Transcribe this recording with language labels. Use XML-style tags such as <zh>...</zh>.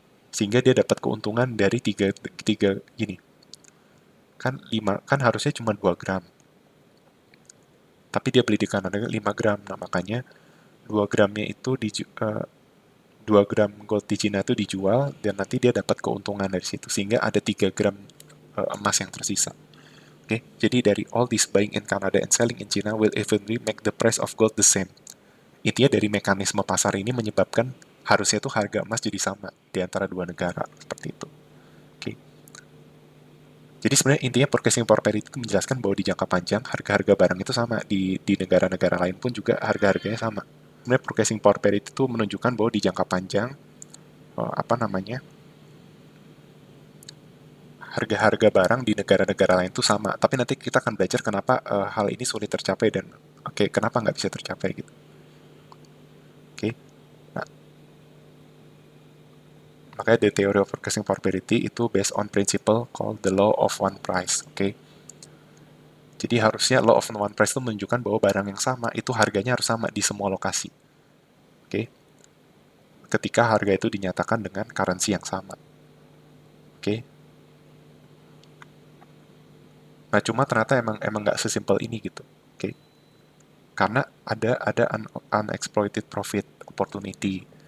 <id>Sehingga dia dapat keuntungan dari tiga gini. Kan harusnya cuma 2 gram. Tapi dia beli di Kanada 5 gram. Nah, makanya 2 gramnya itu 2 gram gold di Cina itu dijual dan nanti dia dapat keuntungan dari situ sehingga ada 3 gram emas yang tersisa. Oke, jadi dari</id> <en>all this buying in Canada and selling in China will eventually make the price of gold the same.</en> <id>Intinya dari mekanisme pasar ini menyebabkan harusnya tuh harga emas jadi sama di antara dua negara seperti itu. Oke. Jadi sebenarnya intinya purchasing power parity itu menjelaskan bahwa di jangka panjang harga-harga barang itu sama di negara-negara lain pun juga harga-harganya sama. Sebenarnya purchasing power parity itu menunjukkan bahwa di jangka panjang apa namanya harga-harga barang di negara-negara lain itu sama. Tapi nanti kita akan belajar kenapa hal ini sulit tercapai dan kenapa nggak bisa tercapai gitu. Oke. Nah, makanya</id> <en>the theory of purchasing power parity itu based on principle called the law of one price.</en> <id>Oke. Jadi harusnya law of one price itu menunjukkan bahwa barang yang sama itu harganya harus sama di semua lokasi. Oke. Ketika harga itu dinyatakan dengan currency yang sama. Oke. Nah, cuma ternyata emang nggak sesimpel ini gitu. Oke. Karena ada</id> <en>unexploited profit opportunity.</en>